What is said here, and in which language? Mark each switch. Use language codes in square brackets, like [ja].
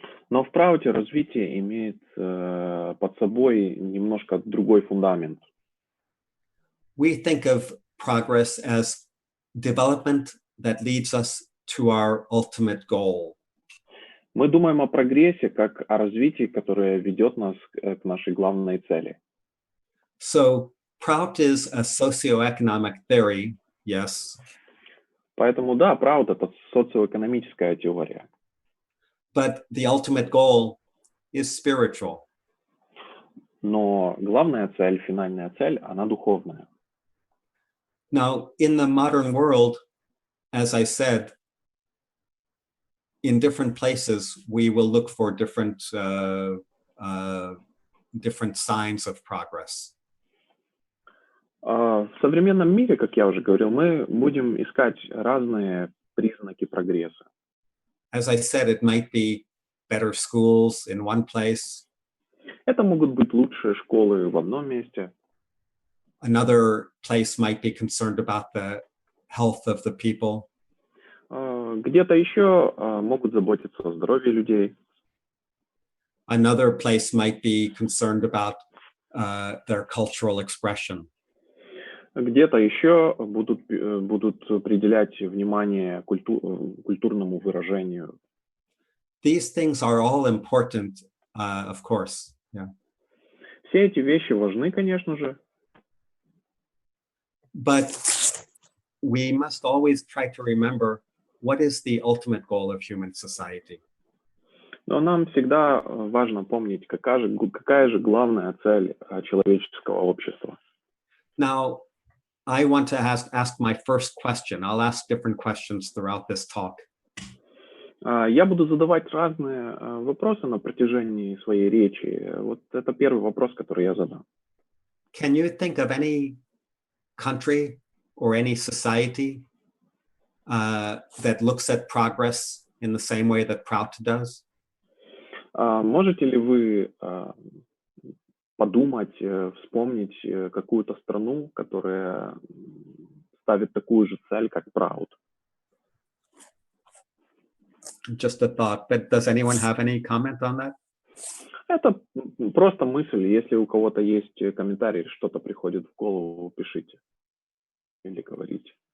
[ru] Но в Прауте развитие имеет под собой немножко другой фундамент. [en] We think of progress as development that leads us to our ultimate goal. [ru] Мы думаем о прогрессе как о развитии, которое ведет нас к нашей главной цели. [en] So Prout is a socioeconomic theory, yes. [ru] Поэтому да, Праут — это социоэкономическая теория. [en] But the ultimate goal is spiritual. [ru] Но главная цель, финальная цель, она духовная. [en] Now, in the modern world, as I said, in different places, we will look for different signs of progress. [ru] В современном мире, как я уже говорил, мы будем искать разные признаки прогресса. [en] As I said, it might be better schools in one place. [ru] Это могут быть лучшие школы в одном месте. [en] Another place might be concerned about the health of the people. [ru] Где-то еще могут заботиться о здоровье людей. [en] Another place might be concerned about their cultural expression. [ru] Где-то еще будут приделять внимание культурному выражению. [en] These things are all important, of course. Yeah. [ru] Все эти вещи важны, конечно же. [en] But we must always try to remember what is the ultimate goal of human society. [ru] Но нам всегда важно помнить, какая же главная цель человеческого общества. [en] Now, I want to ask my first question. I'll ask different questions throughout this talk. [ru] Я буду задавать разные вопросы на протяжении своей речи. Вот это первый вопрос, который я задам. [en] Can you think of any country or any society that looks at progress in the same way that ПРАУТу does? [ru] Можете ли вы подумать, вспомнить какую-то страну, которая ставит такую же цель, как ПРАУТу? [en] Just a thought, but does anyone have any comment on that? [ru] Это просто мысль. Если у кого-то есть комментарий, что-то приходит в голову, пишите или говорите.